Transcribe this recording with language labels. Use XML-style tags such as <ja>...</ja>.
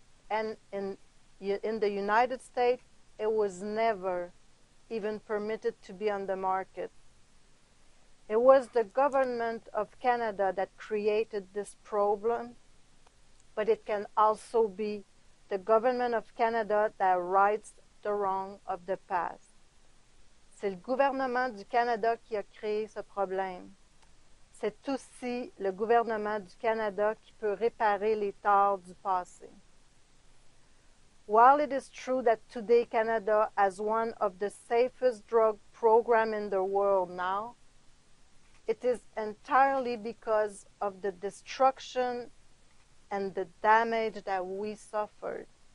<en>And in the United States, it was never even permitted to be on the market. It was the government of Canada that created this problem, but it can also be the government of Canada that rights the wrong of the past.</en> <fr>c'est le gouvernement du Canada qui a créé ce problème. C'est aussi le gouvernement du Canada qui peut réparer les torts du passé.</fr> <en>While it is true that today Canada has one of the safest drug programs in the world now, it is entirely because of the destruction and the damage that we suffered.</en>